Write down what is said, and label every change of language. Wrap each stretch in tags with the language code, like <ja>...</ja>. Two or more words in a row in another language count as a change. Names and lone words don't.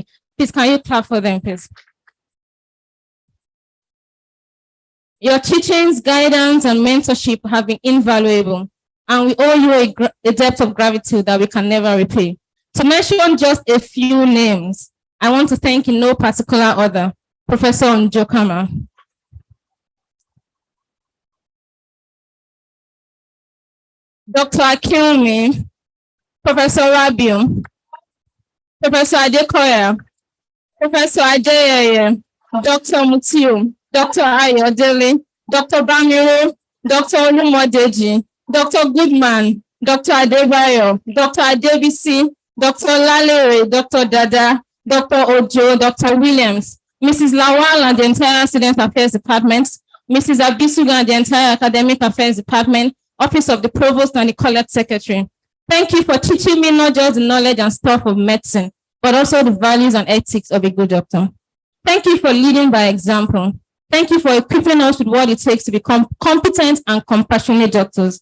<en>Please, can you clap for them, please? Your teachings, guidance, and mentorship have been invaluable, and we owe you a depth of gratitude that we can never repay. To mention just a few names, I want to thank in no particular order, Professor Njokama, Dr. Akilmi, Professor Rabiu, Professor Adekoya, Professor Adeyeye, Dr. Mutiu, Dr. Ayodele, Dr. Bamiro, Dr. Olumodeji, Dr. Goodman, Dr. Adebayo, Dr. Adebisi, Dr. Lalere, Dr. Dada, Dr. Ojo, Dr. Williams, Mrs. Lawal and the entire Student Affairs Department, Mrs. Abisuga and the entire Academic Affairs Department, Office of the Provost and the College Secretary. Thank you for teaching me not just the knowledge and stuff of medicine, but also the values and ethics of a good doctor. Thank you for leading by example. Thank you for equipping us with what it takes to become competent and compassionate doctors.</en>